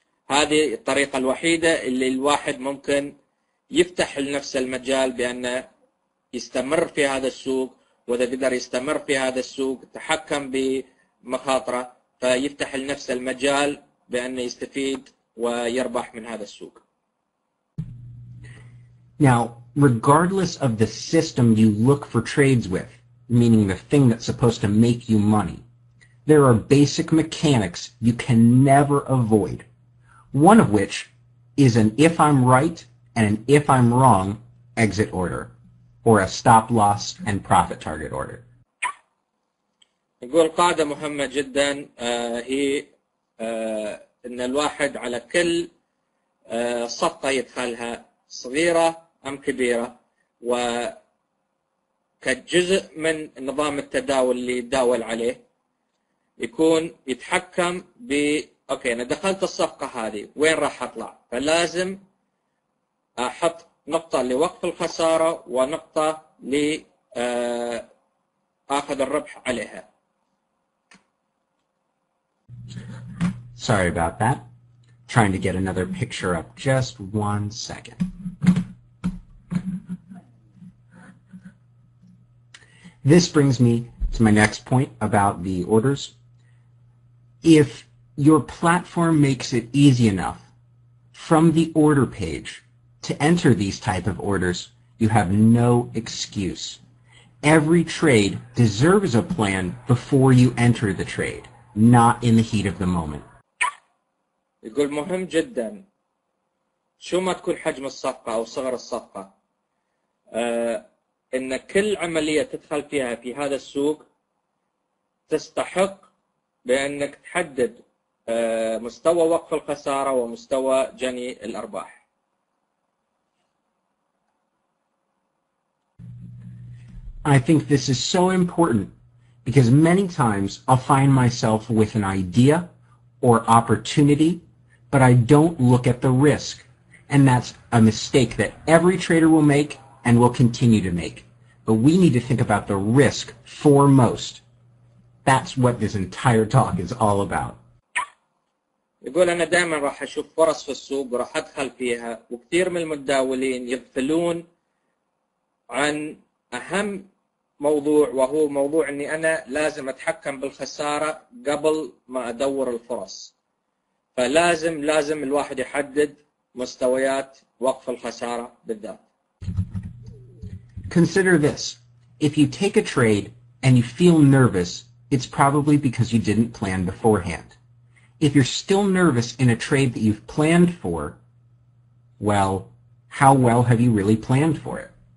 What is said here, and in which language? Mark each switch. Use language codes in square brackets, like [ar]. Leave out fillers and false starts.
[ar] هذه الطريقه الوحيده اللي الواحد ممكن يفتح لنفسه المجال بانه يستمر في هذا السوق، واذا قدر يستمر في هذا السوق تحكم بمخاطره فيفتح لنفسه المجال بأنه يستفيد ويربح من هذا السوق. [en] Now, regardless of the system you look for trades with, meaning the thing that's supposed to make you money, there are basic mechanics you can never avoid, one of which is an if I'm right and an if I'm wrong exit order, or a stop loss and profit target order. [ar] يقول قاعدة مهمة جدا هي ان الواحد على كل صفقة يدخلها صغيرة ام كبيرة وكجزء من نظام التداول اللي يتداول عليه يكون يتحكم اوكي انا دخلت الصفقة هذه وين راح اطلع، فلازم احط نقطة لوقف الخسارة ونقطة لاخذ الربح عليها. [en] Sorry about that. Trying to get another picture up. Just 1 second. This brings me to my next point about the orders. If your platform makes it easy enough from the order page to enter these type of orders, you have no excuse. Every trade deserves a plan before you enter the trade, not in the heat of the moment. [ar] يقول مهم جدا شو ما تكون حجم الصفقة أو صغر الصفقة إن كل عملية تدخل فيها في هذا السوق تستحق بأنك تحدد مستوى وقف الخسارة ومستوى جني الأرباح. [en] I think this is so important because many times I'll find myself with an idea or opportunity, but I don't look at the risk. And that's a mistake that every trader will make and will continue to make. But we need to think about the risk foremost. That's what this entire talk is all about. [ar] يقول أنا دائما راح أشوف فرص في السوق وراح أدخل فيها، وكثير من المتداولين يغفلون عن أهم موضوع وهو موضوع أني أنا لازم أتحكم بالخسارة قبل ما أدور الفرص. فلازم الواحد يحدد مستويات وقف الخسارة بالذات. [en] Consider this. If you take a trade and you feel nervous, it's probably because you didn't plan beforehand. If you're still nervous in a trade that you've planned for, well, how well have you really planned for it?